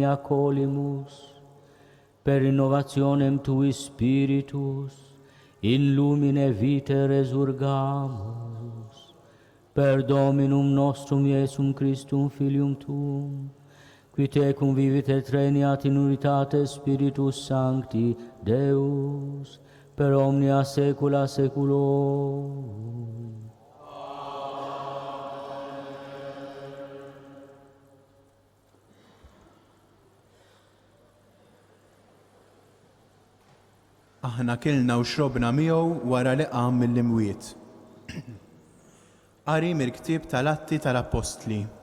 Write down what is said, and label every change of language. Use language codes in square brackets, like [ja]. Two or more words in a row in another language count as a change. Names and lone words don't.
[la] accolimus, per innovationem Tui Spiritus, in lumine vitae resurgamus, per Dominum nostrum Iesum Christum Filium Tuum, qui tecum vivit et regnat in unitate Spiritus Sancti Deus, per omnia saecula saeculorum. [mt] Aħna kilna u xrobna miegħu wara li qam mill-imwiet. Qari mill-ktieb tal-Atti tal-Apostli.